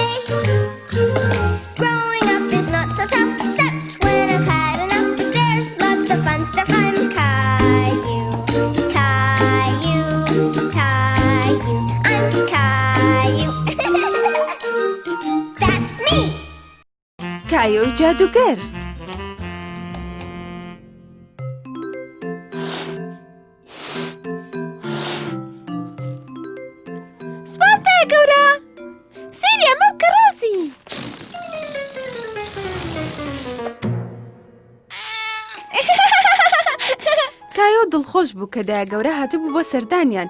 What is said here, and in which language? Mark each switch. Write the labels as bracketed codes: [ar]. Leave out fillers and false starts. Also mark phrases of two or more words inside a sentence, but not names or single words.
[en] Growing up is not so tough, except when I've had enough. There's lots of fun stuff. I'm Caillou, Caillou, Caillou. I'm Caillou. That's me. [ckb] کایۆ جادوگەر. سپاس دایە گەورە. سەیری ئەمە بکە ڕۆزی. کایۆ دڵخۆش بوو کە دایە گەورە هاتبوو بۆ سەردانیان.